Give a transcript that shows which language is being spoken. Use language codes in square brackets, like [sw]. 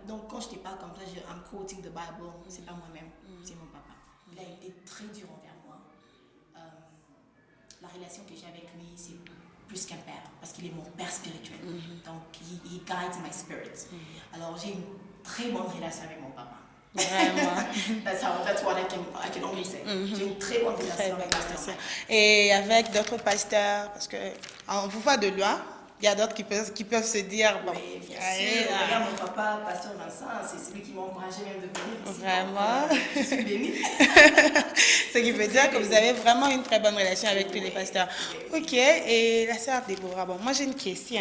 [fr] Donc quand je te parle comme ça, [en] I'm quoting the Bible, [fr] c'est pas moi-même, c'est mon papa. Il a été très dur envers moi. La relation que j'ai avec lui, c'est plus qu'un père, parce qu'il est mon père spirituel. Donc, [en] he guides my spirit. [fr] Alors, j'ai une très bonne relation avec mon papa. Vraiment. [en] that's what I can only say. [fr] J'ai une très bonne relation avec mon papa. Et avec d'autres pasteurs, parce qu'on vous voit de loin, il y a d'autres qui peuvent se dire, bon, oui, bien sûr. Regarde mon papa, pasteur Vincent, c'est celui qui m'a encouragé même de venir ici. Vraiment. Donc, je suis bénie. Ce qui veut dire que vous avez vraiment une très bonne relation avec tous les pasteurs. Ok, et la sœur Déborah, bon, moi j'ai une question.